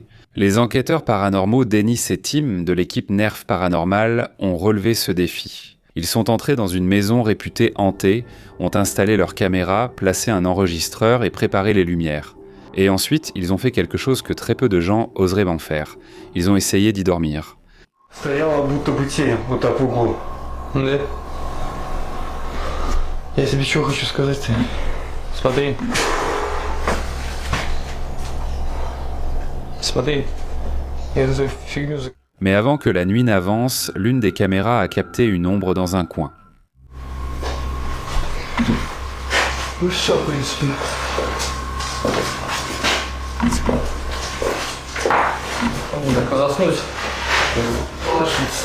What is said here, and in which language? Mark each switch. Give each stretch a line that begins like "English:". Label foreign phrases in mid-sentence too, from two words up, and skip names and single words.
French: Les enquêteurs paranormaux Dennis et Tim de l'équipe Nerf Paranormal ont relevé ce défi. Ils sont entrés dans une maison réputée hantée, ont installé leurs caméras, placé un enregistreur et préparé les lumières. Et ensuite, ils ont fait quelque chose que très peu de gens oseraient en faire. Ils ont essayé d'y dormir.
Russian: Стояла будто бы тень, вот так в углу. Да. Я тебе что хочу сказать ты? Смотри. Смотри. Я эту фигню...
French: Mais avant que la nuit n'avance, l'une des caméras a capté une ombre dans un coin.
Russian: Ну все, в принципе. Так, заснуть. Ложиться.